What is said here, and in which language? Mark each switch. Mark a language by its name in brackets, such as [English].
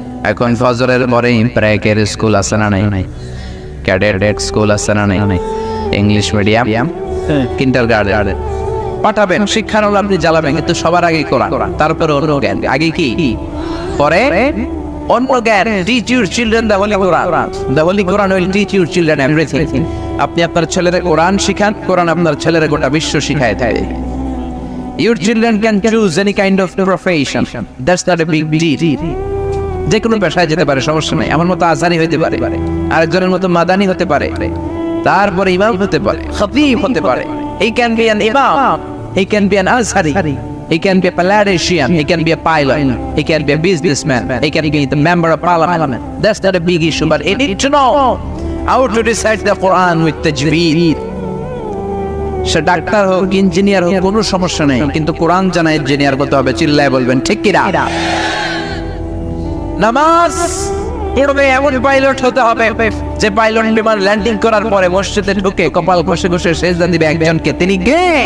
[Bangla] এখন ফজরের পরে প্রাইকের স্কুল আছে না নাই, ক্যাডেট স্কুল আছে না নাই, ইংলিশ মিডিয়াম, কিন্ডারগার্টেন পাঠাবেন, শিক্ষানুল আপনি জ্বালাবেন, কিন্তু সবার আগে কোরআন, তারপরে অন্য জ্ঞান। আগে কি, পরে অন্য জ্ঞান। [English] Teach your children the holy Quran, the holy Quran will teach your children everything. [Bangla] আপনি আপনার ছেলেদের কোরআন শিখান, কোরআন আপনার ছেলেরা গোটা বিশ্ব শিখায় দেয়। [English] Your children can choose any kind of profession. That's not a big deal. [Bangla] যে কোনো পেশায় যেতে পারে, সমস্যা নেই। আমার মতো আজানি হতে পারে, আরেকজনের মতো মাদানি হতে পারে, তারপরে ইমাম হতে পারে, খতিব হতে পারে। [English] He can be an imam, he can be an azhari, he can be a politician, he can be a pilot, he can be a businessman, he can be the member of parliament. That's not a big issue, but he need to know how to recite the Quran with tajweed. [Bangla] Say doctor হোক, engineer হোক, কোনো সমস্যা নেই, কিন্তু কোরআন জানা engineer হতে হবে। চিল্লায় বলবেন ঠিক কিনা? নামাজ পড়বে এমন পাইলট হতে হবে যে পাইলট বিমান ল্যান্ডিং করার পরে মসজিদে ঢুকে কপাল ঘষে ঘষে সেজদা দিবে একজনকে, তিনি কে?